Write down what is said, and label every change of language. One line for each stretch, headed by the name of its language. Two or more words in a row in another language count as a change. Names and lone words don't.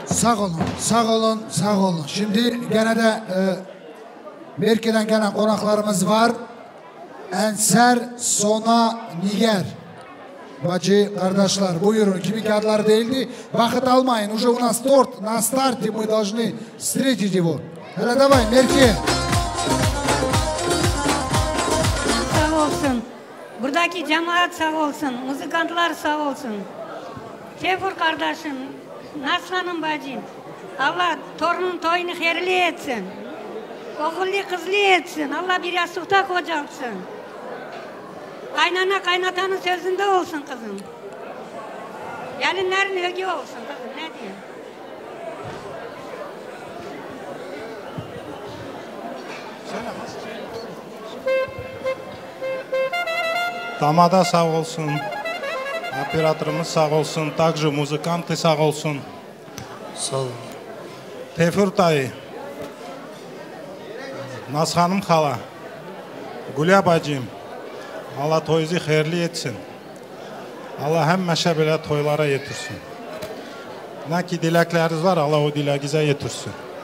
Turkish: Sağ olun, sağ olun, sağ olun. Şimdi gene de Merke'den gelen konaklarımız var. Enser Sona Niger. Bacı kardeşler buyurun. Kimin kağıtları değildi. Vakit almayın.
Russian: Уже у нас торт. На старте мы должны встретить его.
Turkish: Hele давай Merke. Sağ olsun. Buradaki cemaat sağ olsun. Müzikantlar sağ olsun. Tevfur kardeşim. Naslanın bacım. Allah torunun toyunu hayırlı etsin. Oğullu kızlı etsin. Allah bir yastıkta kocatsın. Kaynana kaynatanın sözünde olsun kızım. Gelinlerin ögü olsun kızım. Ne diyeyim? Damada sağ olsun. Операторımız sağ olsun.
Russian: Также музыканты
Turkish: sağ olsun. Sağ olun. Tevfur dayı. Naz hanım hala. Gülya bacım. Allah toyunuzu hayırlı etsin. Allah
Azerbaijani: həmişə belə toylara yetirsin.
Turkish: Ne ki dilekleriniz var, Allah o dileğinize yetirsin.